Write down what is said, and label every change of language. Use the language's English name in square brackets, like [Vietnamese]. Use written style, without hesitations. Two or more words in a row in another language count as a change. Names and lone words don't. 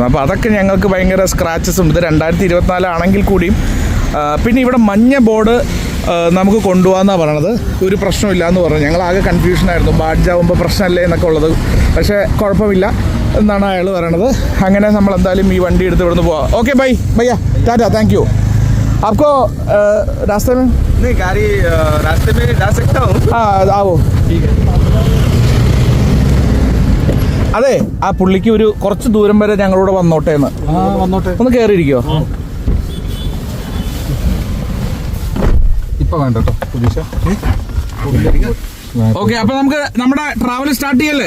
[Malayalam] അപ്പോൾ അതൊക്കെ ഞങ്ങൾക്ക് ഭയങ്കര സ്ക്രാച്ചസ് ഉണ്ട്. 2024 ആണെങ്കിൽ കൂടിയും പിന്നെ ഇവിടെ മഞ്ഞ ബോർഡ് നമുക്ക് കൊണ്ടുപോകാമെന്നാണ് പറയണത്. ഒരു പ്രശ്നമില്ല എന്ന് പറഞ്ഞു. ഞങ്ങളാകെ കൺഫ്യൂഷനായിരുന്നു, ബാഡ്ജാവുമ്പോൾ പ്രശ്നമല്ലേ എന്നൊക്കെ ഉള്ളത്. പക്ഷേ കുഴപ്പമില്ല, എന്നാണ് അയാൾ പറയണത്. അങ്ങനെ നമ്മൾ എന്തായാലും ഈ വണ്ടി എടുത്ത് ഇവിടുന്ന് പോവാം. [English] okay bye [Malayalam] ഭയ്യ, ടാറ്റാ, [English] thank you. [Hindi] आपको रास्ते में नहीं गाड़ी रास्ते में जा सकता हूँ. ആവോ. [Malayalam] അതെ, ആ പുള്ളിക്ക് ഒരു കുറച്ച് ദൂരം വരെ ഞങ്ങളോട് വന്നോട്ടെ എന്ന്. വന്നോട്ടെ. ഒന്ന് കയറിയിരിക്കോ? ഇപ്പൊ വേണ്ട കേട്ടോ പുലീസ്. ഓക്കെ, അപ്പൊ നമുക്ക് നമ്മുടെ [English] travel start [Malayalam] ചെയ്യല്ലേ?